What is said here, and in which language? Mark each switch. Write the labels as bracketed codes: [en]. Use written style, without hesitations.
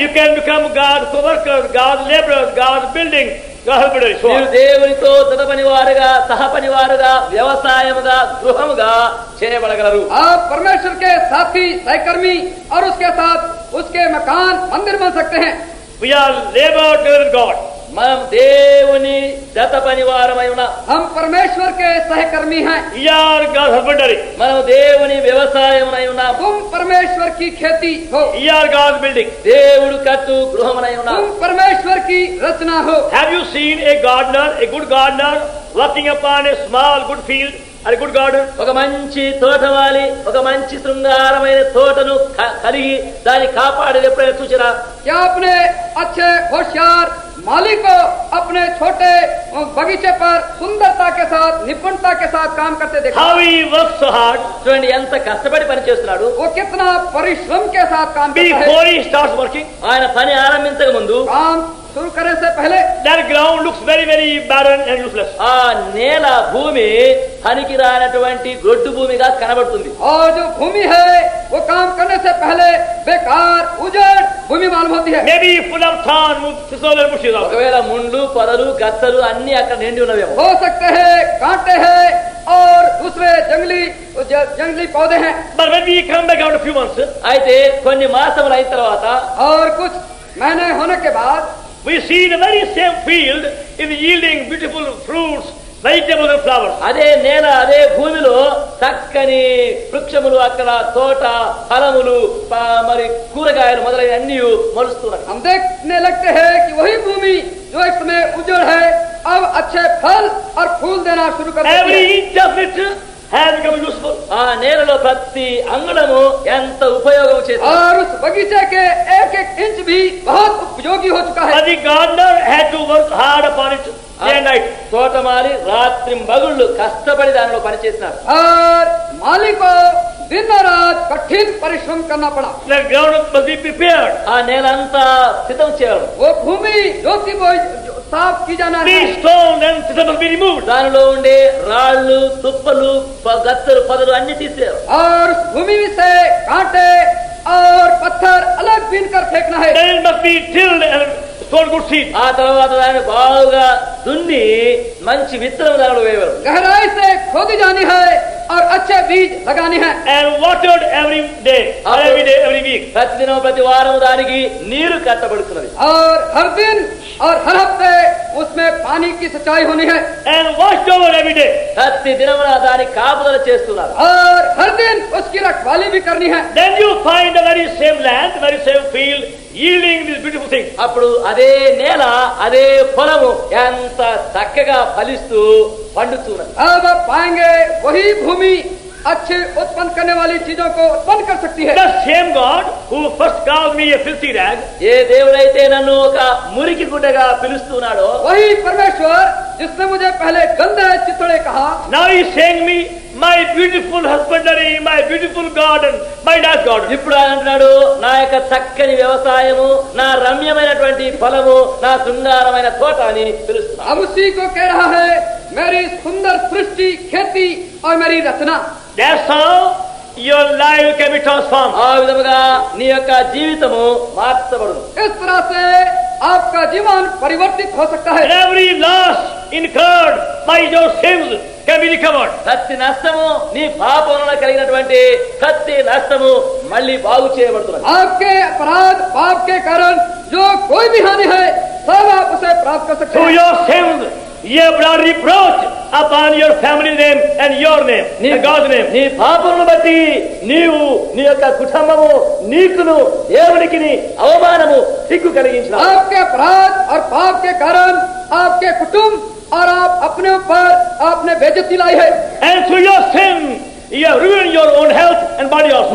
[en] You can become God's co-workers, God's laborers, God's building, God's builders. So [te] మీరు దేవునితో జతపని వారుగా సహపని వారుగా వ్యవసాయముగా గృహముగా చేయబడగలరు. [hi] आप परमेश्वर के साथी सहकर्मी और उसके साथ उसके मकान मंदिर बन सकते हैं. [en] we are labored together with God. [te] మనం దేవుని జతపని వారమై ఉన్నాం. [hi] हम परमेश्वर के सहकर्मी हैं. [en] We are God's husbandry. [te] మనం దేవుని వ్యవసాయమునై ఉన్నాం. [hi] तुम परमेश्वर की खेती हो. [en] We are God's building. [te] దేవుడు కట్టు గృహమునై ఉన్నాం. [hi] तुम परमेश्वर की रचना हो. [en] Have you seen a gardener, a good gardener, working upon a small good field or a good garden? [te] ఒక మంచి తోటవాలి ఒక మంచి శృంగారమైన తోటను కలిగి దాన్ని కాపాడేది ఎప్పుడైనా చూసినా? [hi] क्या अपने अच्छे होशियार मालिक को अपने छोटे बगीचे पर सुंदरता के साथ निपुणता के साथ काम करते देखा? [en] How he works so hard [te] చూడండి ఎంత కష్టపడి పని చేస్తున్నాడు. [hi] वो कितना परिश्रम के साथ काम करता है. [en] before he starts working. [te] ఆయన పని ఆరంభించక ముందు [hi] काम शुरू करने से पहले [en] That ground looks very, very barren and useless. [te] ఆ నేల భూమి పనికి రానటువంటి గొడ్డు భూమిగా కనబడుతుంది. [hi] और जो भूमि है वो काम करने से पहले बेकार उजड़ भूमि मालूम होती है. [en] Maybe full of thorn, thistles and bushes also. [te] ఒకవేళ ముండ్లు పొదలు గచ్చలు అన్ని అక్కడ నిండి ఉన్నవేమో. [hi] हो सकते हैं कांटे हैं और दूसरे जंगली पौधे हैं. [en] But when we come back after a few months, [te] అయితే కొన్ని మాసములు అయిన తర్వాత [hi] और कुछ महीने होने के बाद [en] we see the very same field is yielding beautiful fruits, vegetables and flowers. [te] అదే నేల అదే భూమిలో చక్కని వృక్షములు అక్కడ తోట ఫలములు మరి కూరగాయలు మొదలైన అన్ని మొలుస్తున్నాయి. [hi] हम देखने लगते हैं कि वही भूमि जो एक समय उजड़ है अब अच्छे फल और फूल देना शुरू कर देती [en] Every [hi] है. [en] inch of it has become useful. [te] ఆ నేలలో ప్రతి అంగుళము ఎంత ఉపయోగం చేస్తుంది. [hi] और उस बगीचे के एक एक इंच भी बहुत उपयोगी हो चुका है. [en] But the gardener had to work hard upon it day and night. [te] తోటమాలి రాత్రి మగుళ్ళు కష్టపడి దానిలో పనిచేసినారు. [hi] और मालिक को दिन और रात कठिन परिश्रम करना पड़ा. [en] The ground must be prepared. [te] ఆ నేల అంతా సిద్ధం చేయాలి. [hi] वो भूमि जो कि वो साफ की जाना है. [en] These stones and thistles must be removed. [te] దానిలో ఉండే రాళ్ళు తుప్పలు గచ్చలు పొదలు అన్ని తీసేయాలి. [hi] और उस भूमि से कांटे और पत्थर अलग बीन कर फेंकना है. [en] Then it must be tilled and sown good seed. [te] ఆ తర్వాత దాన్ని బాగా దున్ని మంచి విత్తనం దానిలో వేయవాలి. [hi] गहराई से खोदी जानी है और अच्छे बीज लगानी है. [en] And watered every day, or every day, every week. [te] ప్రతిదినం ప్రతి వారం దానికి నీరు కట్టబడుతున్నది. [hi] और हर दिन और हर हफ्ते उसमें पानी की सिंचाई होनी है. [en] And washed over every day. [te] ప్రతి దినమున దానికి కాపుదల చేస్తున్నారు. [hi] और हर दिन उसकी रखवाली भी करनी है. [en] Then you find the very same land, the very same field, yielding these beautiful things. [te] అప్పుడు అదే నేల అదే పొలము ఎంత చక్కగా ఫలిస్తూ పండుతున్నది. [hi] अब आप पाएंगे वही भूमि अच्छे उत्पन्न करने वाली चीजों को उत्पन्न कर सकती है. [en] The same God who first called me a filthy rag, [te] ఏ దేవుడైతే నన్ను ఒక మురికి గుడ్డగా పిలుస్తున్నాడో [hi] वही परमेश्वर जिसने मुझे पहले गंदे चितड़े कहा, [en] now he is saying me, my beautiful husbandry, my beautiful garden, my nice garden. [te] ఇప్పుడు ఆయన అంటున్నాడు నా యొక్క చక్కని వ్యవసాయము నా రమ్యమైనటువంటి ఫలము నా శృంగారమైన తోట అని పిలుస్తున్నాడు. [hi] अब उसी को कह रहा है मेरी सुंदर सृष्टि खेती और मेरी रचना. [en] That's how your life can be transformed. [te] ఆ విధముగా నీ యొక్క జీవితము మార్చబడును. [hi] इस तरह से आपका जीवन परिवर्तित हो सकता [en] And [hi] है. [en] every loss incurred by your sins can be recovered. [te] ప్రతి నష్టము నీ పాపం వలన కలిగినటువంటి ప్రతి నష్టము మళ్ళీ బాగు చేయబడుతున్నది. [hi] आपके अपराध पाप के कारण जो कोई भी हानि है सब आप उसे प्राप्त कर सकते [en] Through [hi] हैं. [en] your sins, you have brought reproach upon your family name and your name and God's name. [te] నీ పాపమును బట్టి నీవు నీ యొక్క కుటుంబము నీకును దేవునికి అవమానము సిగ్గు కలిగించిన [hi] आपके अपराध और पाप के कारण आपके कुटुंब और आप अपने ऊपर आपने बेइज्जती लाई है। [en] And through your sin, you have ruined your own health and body also.